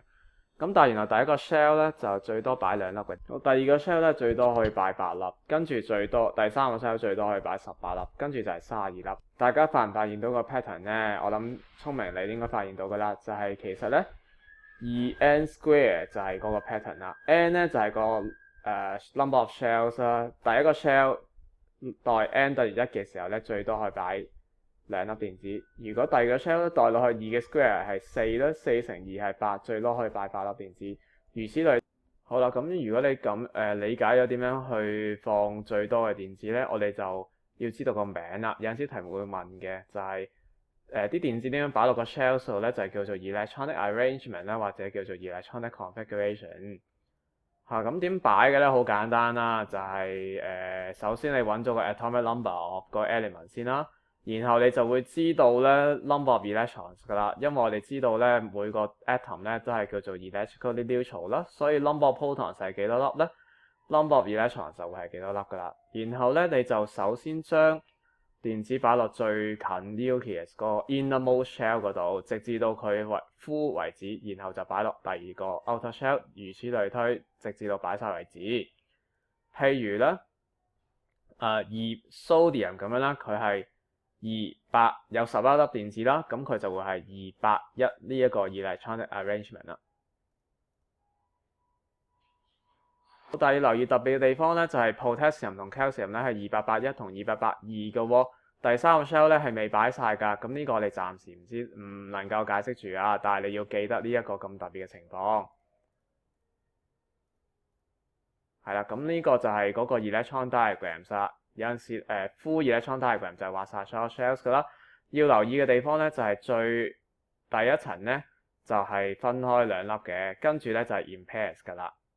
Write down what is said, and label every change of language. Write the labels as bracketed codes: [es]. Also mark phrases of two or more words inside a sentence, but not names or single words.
[yue] 咁但係原來第一個 shell 咧就最多擺2粒嘅，第二個 shell 咧最多可以擺8粒，跟住第三個 shell 最多可以擺18粒，跟住就係32粒。大家發唔發現到個 pattern 咧？我諗聰明你應該發現到㗎啦，就係其實咧 [en] 2n square [yue] 就係嗰個 pattern 啦。n 咧就係個 [en] number of shells [yue] 啦。第一個 shell 代 n 等於1嘅時候咧，最多可以擺2粒電子。如果第二個 shell 代落去2嘅 square 係4啦，4乘2係8，最多可以擺8粒電子。如此類。好啦，咁如果你咁理解咗點樣去放最多嘅電子咧，我哋就要知道個名啦。有陣時題目會問嘅就係啲電子點樣擺落個 shell 度咧，就係叫做 [en] electronic arrangement [yue] 啦，或者叫做 [en] electronic configuration。 [yue] 咁點擺嘅咧？好簡單啦，就係首先你揾咗個 [en] atomic number of [yue] 個 element 先啦，然後你就會知道咧 [en] number of electrons [yue] 㗎啦，因為我哋知道咧每個 atom 咧都係叫做 [en] electrically neutral [yue] 啦，所以 [en] number of protons [yue] 係幾多粒咧 ？ [en] number of electrons [yue] 就會係幾多粒㗎啦。然後咧你就首先將電子擺落最近 nucleus 個 [en] innermost shell [yue] 嗰度，直至到佢full為止，然後就擺落第二個 [en] outer shell， [yue] 如此類推，直至到擺晒為止。譬如咧sodium 咁樣啦，佢係200有11粒電子啦，咁佢就會係281呢一個 electronic arrangement 啦。但係要留意特別嘅地方咧，就係 potassium 同 calcium 咧係281同282嘅喎。第三個 shell 咧係未擺晒㗎，咁呢個我哋暫時唔能夠解釋住啊。但係你要記得呢一個咁特別嘅情況。係啦，咁呢個就係嗰個 [en] electron diagrams [yue] 啦。有陣時 [en] full electron diagram [yue] 就係畫晒所有 shells 噶啦。要留意嘅地方咧就係最第一層咧就係分開兩粒嘅，跟住咧就係 [en] in pairs [yue] 噶啦。